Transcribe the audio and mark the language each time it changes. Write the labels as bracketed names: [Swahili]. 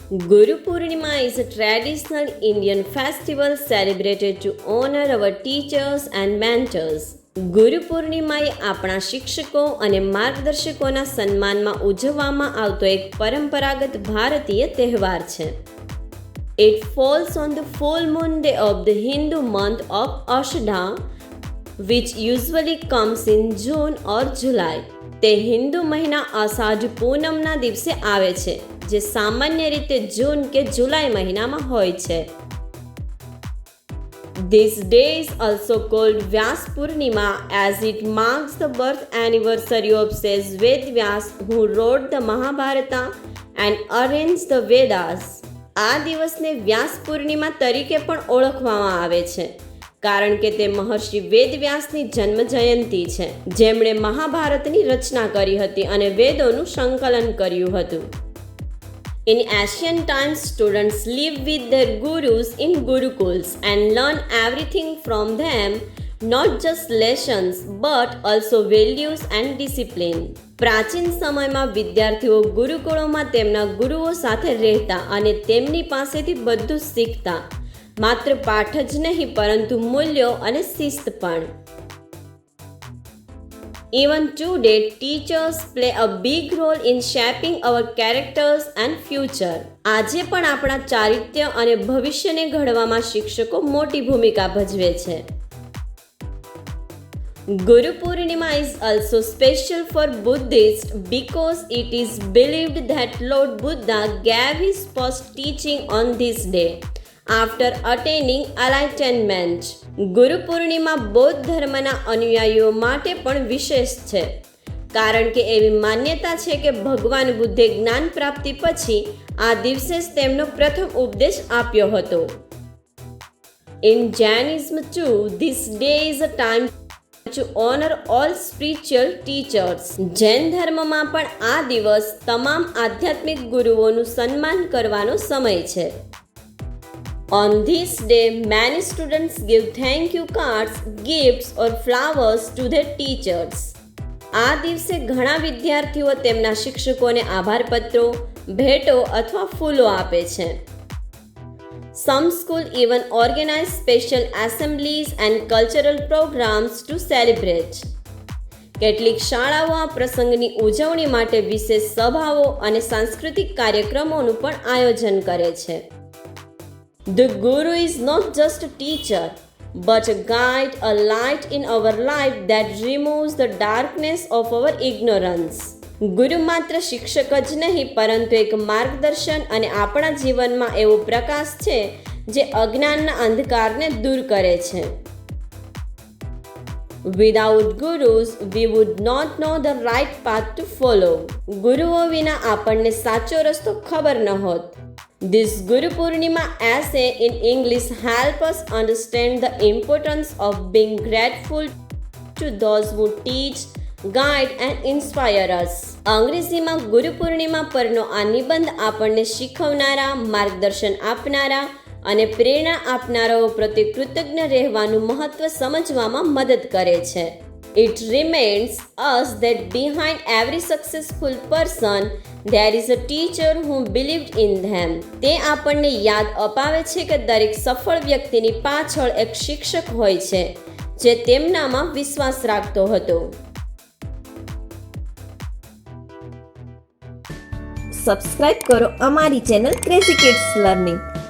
[English] Guru Purnima is a traditional Indian festival celebrated to honor our teachers and mentors. [Gujarati] Guru Purnima એ આપણા શિક્ષકો અને માર્ગદર્શકોના સન્માનમાં ઉજવવામાં આવતો એક પરંપરાગત ભારતીય તહેવાર છે. [English] It falls on the full moon day of the Hindu month of Ashadha, which usually comes in June or July. [Gujarati] તે હિન્દુ મહિના અષાઢ પૂનમના દિવસે આવે છે, જે સામાન્ય રીતે જૂન કે જુલાઈ મહિનામાં હોય છે. [English] This day is also called Vyas Purnima as it marks the birth anniversary of sage Ved Vyas who wrote the Mahabharata and arranged the Vedas. [Gujarati] આ દિવસને વ્યાસ પૂર્ણિમા તરીકે પણ ઓળખવામાં આવે છે, કારણ કે તે મહર્ષિ વેદવ્યાસની જન્મ જયંતિ છે, જેમણે મહાભારતની રચના કરી હતી અને વેદોનું સંકલન કર્યું હતું. [English] In ancient times, students lived with their gurus in gurukuls and learned everything from them, not just lessons but also values and discipline. [Gujarati] પ્રાચીન સમયમાં વિદ્યાર્થીઓ ગુરુકુળોમાં તેમના ગુરુઓ સાથે રહેતા અને તેમની પાસેથી બધું શીખતા. માત્ર પાઠ જ નહીં, પરંતુ મૂલ્યો અને શિસ્ત પણ. [English] Even today, teachers play a big role in shaping our characters and future. [Gujarati] આજે પણ આપણા ચારિત્ર્ય અને ભવિષ્યને ઘડવામાં શિક્ષકો મોટી ભૂમિકા ભજવે છે. [English] Guru Purnima is also special for Buddhists because it is believed that Lord Buddha gave his first teaching on this day after attaining enlightenment. [Gujarati] Guru Purnima બૌદ્ધ ધર્મના અનુયાયીઓ માટે પણ વિશેષ છે, કારણ કે એવી માન્યતા છે કે ભગવાન બુદ્ધે જ્ઞાન પ્રાપ્તિ પછી આ દિવસે જ તેમનો પ્રથમ ઉપદેશ આપ્યો હતો. [English] In Jainism too, this day is a time to honor all spiritual teachers. [Gujarati] Jain ધર્મમાં પણ આ દિવસ તમામ આધ્યાત્મિક ગુરુઓનું સન્માન કરવાનો સમય છે. [English] On this day, many students give thank you cards, gifts or flowers to their teachers. [Gujarati] આ દિવસે ઘણા વિદ્યાર્થીઓ તેમના શિક્ષકોને આભાર પત્રો, ભેટો અથવા ફૂલો આપે છે. [English] Some schools even organize special assemblies and cultural programs to celebrate. [Gujarati] કેટલીક શાળાઓ આ પ્રસંગની ઉજવણી માટે વિશેષ સભાઓ અને સાંસ્કૃતિક કાર્યક્રમોનું પણ આયોજન કરે છે. [English] The Guru is not just a teacher, but a guide, a light in our life that removes the darkness of our ignorance. [Gujarati] ગુરુ માત્ર શિક્ષક જ નહીં, પરંતુ એક માર્ગદર્શન અને આપણા જીવનમાં એવો પ્રકાશ છે જે અજ્ઞાનના અંધકારને દૂર કરે છે. [English] Without gurus, we would not know the right path to follow. [Gujarati] ગુરુઓ વિના આપણને સાચો રસ્તો ખબર ન હોત. [English] This Guru Purnima essay in English help us understand the importance of being grateful to those who teach, guide and inspire us. [Gujarati] અંગ્રેજીમાં ગુરુ પૂર્ણિમા પરનો આ નિબંધ આપણને શીખવનારા, માર્ગદર્શન આપનારા અને પ્રેરણા આપનારાઓ પ્રત્યે કૃતજ્ઞ રહેવાનું મહત્વ સમજવામાં મદદ કરે છે. [English] It reminds us that behind every successful person there is a teacher who believed in them. [Gujarati] તે આપણને યાદ અપાવે છે કે દરેક સફળ વ્યક્તિની પાછળ એક શિક્ષક હોય છે, જે તેમનામાં વિશ્વાસ રાખતો હતો. સબસ્ક્રાઇબ કરો અમારી ચેનલ ક્રેઝી કિડ્સ લર્નિંગ.